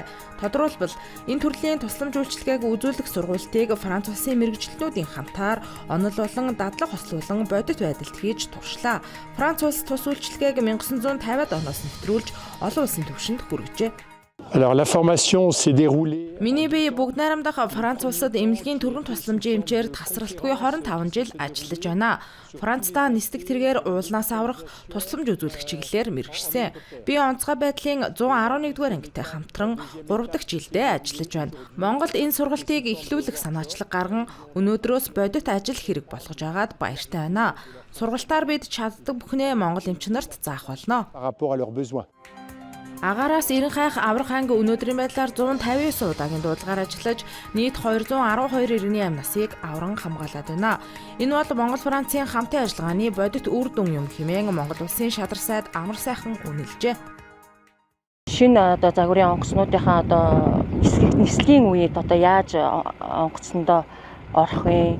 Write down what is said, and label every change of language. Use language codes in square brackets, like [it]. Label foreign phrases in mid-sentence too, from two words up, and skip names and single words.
[mn] Тодруулбал энэ төрлийн тусламж үйлчилгээг үзүүлэх сургуультыг Франц улсын мэргэжилтнүүдийн хамтаар онол болон дадлаг хослуулан бодит байдалд хийж туршлаа. Франц улс тус үйлчилгээг 1950-ад оноос нэвтрүүлж олон улсын түвшинд хүргэжээ. [fr] Alors la formation s'est déroulée. [mn] Миний бие бүгд найрамдах Франц улсад эмнэлгийн түргэн тусламжийн эмчээр тасралтгүй 25 жил ажиллаж байна. Францда нисдэг тэргээр уулнаас аврах тусламж үзүүлэх чиглэлээр мэргэжсэн. Би онцгой байдлын 111-р ангитай хамтран 3 дахь жилдээ ажиллаж байна. Монголд энэ сургалтыг эхлүүлэх санаачлаг гарган өнөөдрөөс бодит ажил хэрэг болгож байгаад баяртай байна. Сургалтаар бид чаддаг бүхнээ монгол эмч нарт заах болно. [fr] Par rapport à leurs besoins. [mn] Агаараас 90 хайх аврах анги өнөөдрийн байдлаар 159 удаагийн дуудлагаар ажиллаж нийт 212 иргэний амь насыг авран хамгаалаад байна. Энэ бол Монгол Францын хамтын ажиллагааны бодит үр дүн юм хэмээн Монгол улсын шадар сайд амар сайхан үнэлжээ. Шинэ загварын онгоцнуудынхаа нислэгийн үед яаж онгоцсондоо орох вэ?